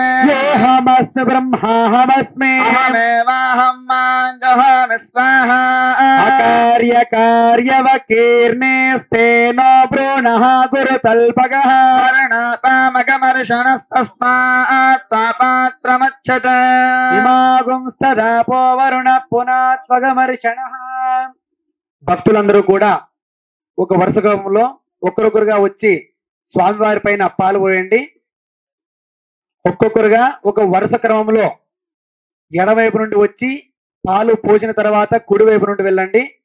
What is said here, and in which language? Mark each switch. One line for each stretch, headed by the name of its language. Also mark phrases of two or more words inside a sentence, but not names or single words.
Sanskrit: योऽहमस्मि ब्रह्माहमस्मि अहमेवाहं माञ्जहामि स्वाहा अकार्यकार्यवकीर्णेस्तेनो भ्रूणः गुरुतल्पगः वर्णपामगमर्षणस्तस्मात् पापात्रमच्छत इमागुंस्तदापो वरुण पुनात्वगमर्षणः.
Telugu: భక్తులందరూ కూడా ఒక వరుస క్రమంలో ఒక్కొక్కరుగా వచ్చి స్వామివారి పైన పాలు పోయండి. ఒక్కొక్కరుగా ఒక వరుస క్రమంలో ఎడవైపు నుండి వచ్చి పాలు పోసిన తర్వాత కుడివైపు నుండి వెళ్ళండి.